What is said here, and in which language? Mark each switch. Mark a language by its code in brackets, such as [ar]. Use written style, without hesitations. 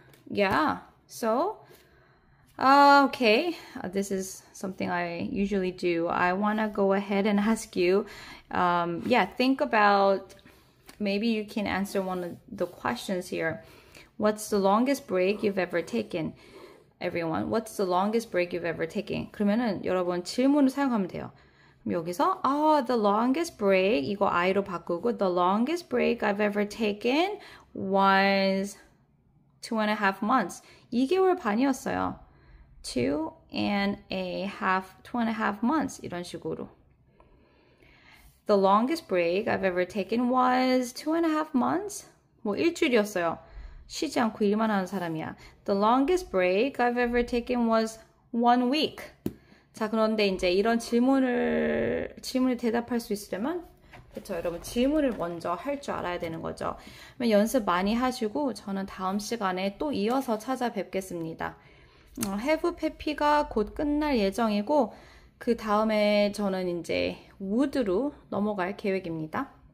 [en] Yeah, so, okay, this is something I usually do. I want to go ahead and ask you, yeah, think about, maybe you can answer one of the questions here. What's the longest break you've ever taken? Everyone, what's the longest break you've ever taken? [ko] 그러면은 여러분 질문을 사용하면 돼요. 그럼 여기서 [en] the longest break, [ko] 이거 I로 바꾸고 [en] the longest break I've ever taken was 2.5 months. [ko] 2개월 반이었어요. [en] 2.5 months. [ko] 이런 식으로. [en] The longest break I've ever taken was 2.5 months. [ko] 뭐 일주일이었어요. 쉬지 않고 일만 하는 사람이야. [en] The longest break I've ever taken was 1 week. [ko] 자, 그런데 이제 이런 질문에 대답할 수 있으려면 그렇죠, 여러분 질문을 먼저 할 줄 알아야 되는 거죠. 연습 많이 하시고 저는 다음 시간에 또 이어서 찾아뵙겠습니다. Have Peppy가 곧 끝날 예정이고 그 다음에 저는 이제 Would로 넘어갈 계획입니다.